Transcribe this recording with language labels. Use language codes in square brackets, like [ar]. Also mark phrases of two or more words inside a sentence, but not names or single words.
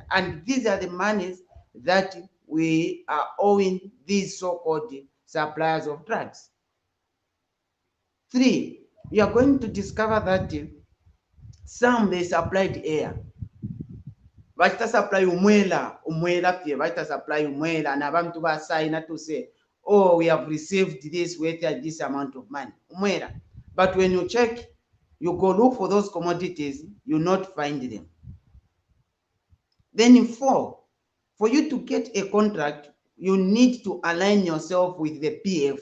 [en] And these are the monies that we are owing these so-called suppliers of drugs. 3, you are going to discover that some they supplied air. [bem] Vachita supply umwela pye, vachita supply umwela, na abantu basayina [en] to say, oh, we have received this worth this amount of money. [bem] Umwela. [en] But when you check, you go look for those commodities, you not find them. Then 4, for you to get a contract, you need to align yourself with the PF.